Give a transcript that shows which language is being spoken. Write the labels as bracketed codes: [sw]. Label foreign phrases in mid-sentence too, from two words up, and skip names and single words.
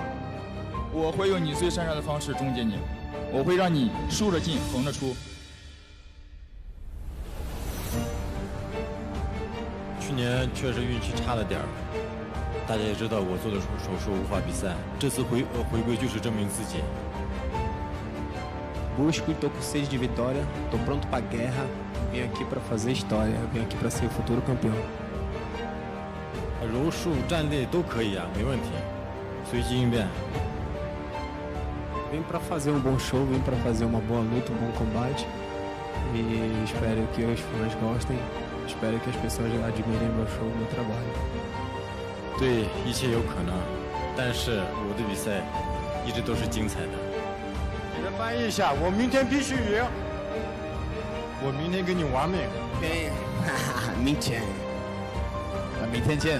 [zh] 我会用你最擅长的方式终结你，我会让你竖着进，横着出。去年确实运气差了点儿，大家也知道我做的手术无法比赛，这次回归就是证明自己。 [pt] Busco e tô com sede de vitória, tô pronto para guerra, vim aqui para fazer história, vim aqui para ser o futuro campeão. [zh] 柔术、站立都可以啊，没问题，随机应变。 [pt] Vim para fazer um bom show, vim para fazer uma boa luta, um bom combate e espero que os fãs gostem. Espero que as pessoas admirem meu show, meu trabalho. [zh] 对，一切有可能，但是我的比赛一直都是精彩的。再翻译一下，我明天必须赢，我明天跟你玩命。对，明天，明天见。